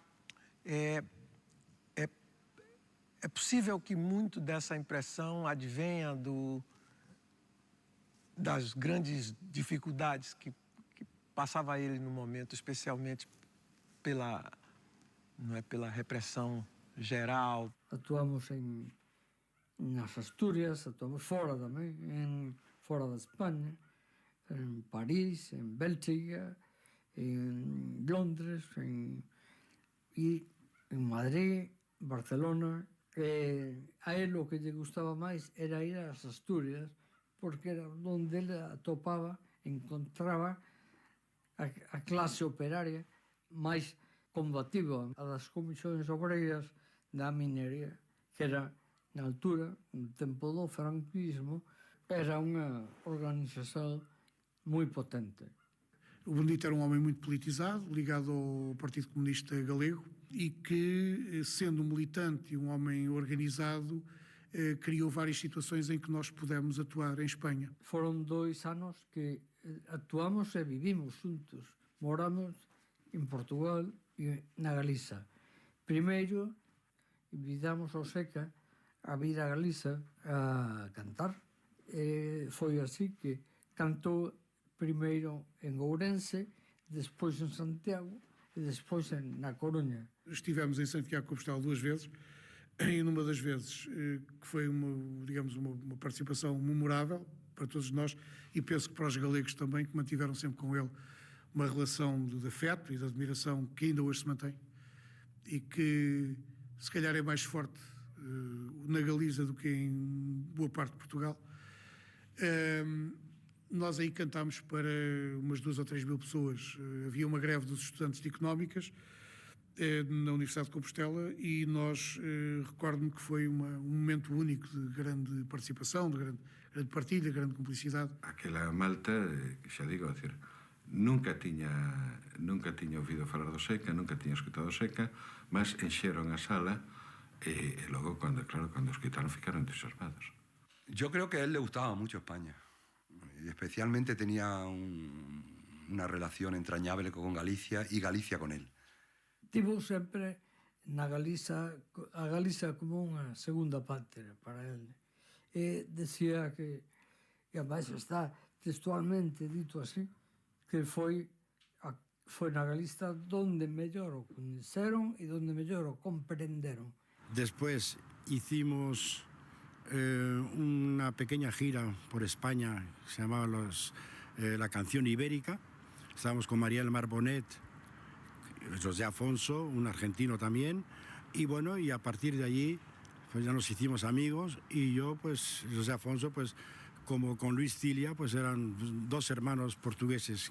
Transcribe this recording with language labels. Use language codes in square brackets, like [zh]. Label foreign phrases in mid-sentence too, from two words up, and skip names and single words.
[pt] É possível que muito dessa impressão advenha das grandes dificuldades que passava ele no momento, especialmente pela repressão geral. Atuamos nas Astúrias, atuamos fora também, fora da Espanha, em Paris, em Bélgica, em Londres, [gl] e em Madrid, Barcelona, A él o que lle gustaba máis era ir ás Asturias, porque era onde ele atopaba, encontraba a clase operaria máis combativa, a das comisións obreiras da minería, que era, na altura, no tempo do franquismo, era unha organización moi potente. [pt] O Benedito era um homem muito politizado, ligado ao Partido Comunista Galego, e que, sendo um militante e um homem organizado, criou várias situações em que nós pudemos atuar em Espanha. [gl] Foron 2 anos que actuamos e vivimos juntos. Moramos en Portugal e na Galiza. Primeiro, invitamos ao Seca a vir a Galiza a cantar. Foi así que cantou primeiro en Ourense, despois en Santiago e despois na Coruña. [pt] Estivemos em Santiago de Compostela 2 vezes, e numa das vezes que foi uma participação memorável para todos nós, e penso que para os galegos também, que mantiveram sempre com ele uma relação de afeto e de admiração que ainda hoje se mantém, e que se calhar é mais forte na Galiza do que em boa parte de Portugal. Nós aí cantámos para umas 2 ou 3 mil pessoas. Havia uma greve dos estudantes de Económicas na Universidade de Compostela, e nós, recordo-me que foi um momento único de grande participação, de grande partilha, de grande cumplicidade. [gl] Aquela malta, xa digo, é decir, nunca tiña ouvido falar do Seca, nunca tiña escutado o Seca, mas enxeron a sala e logo, cando os quitaron, ficaron entusiasmados. [es] Yo creo que a él le gustaba mucho España, y especialmente tenía una relación entrañable con Galicia y Galicia con él. [gl] Tivo sempre na Galiza, a Galiza como unha segunda pátria para él. E decía que, e además está textualmente dito así, que foi na Galiza donde mellor o coñeceron e donde mellor o comprenderon. [es] Después hicimos una pequeña gira por España, se llamaba la Canción Ibérica. Estábamos con María del Mar Bonet, José Afonso, un argentino también, y bueno, y a partir de allí pues ya nos hicimos amigos, y yo, pues, José Afonso, pues, como con Luis Cilia, pues eran 2 hermanos portugueses.